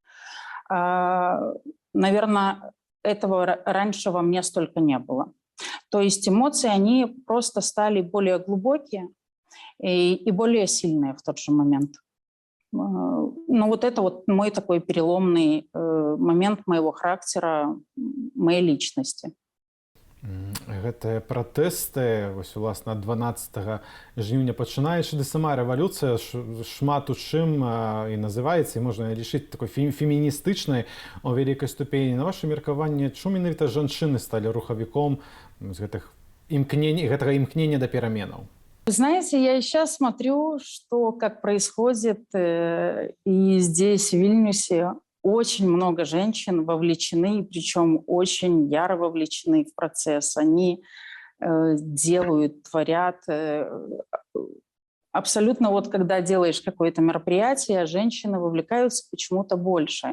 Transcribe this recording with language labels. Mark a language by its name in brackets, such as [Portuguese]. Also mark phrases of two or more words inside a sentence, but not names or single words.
[Russian] Наверное, этого раньше во мне столько не было. То есть эмоции, они просто стали более глубокие и более сильные в тот же момент. Ну вот это вот мой такой переломный момент моего характера, моей личности. [Belarusian] Гэтыя пратэсты, вось, уласна, 12 жніўня пачынаючы, ды сама рэвалюцыя шмат у чым і называецца, і можна лічыць такой феміністычнай у вялікай ступені. На ваше меркаванне, чому менавіта жанчыны сталі рухавіком гэтага імкнення да пераменаў? [Russian] Вы знаете, я и сейчас смотрю, что как происходит, и здесь, в Вильнюсе, очень много женщин вовлечены, причем очень яро вовлечены в процесс. Они делают, творят. Абсолютно вот когда делаешь какое-то мероприятие, женщины вовлекаются почему-то больше.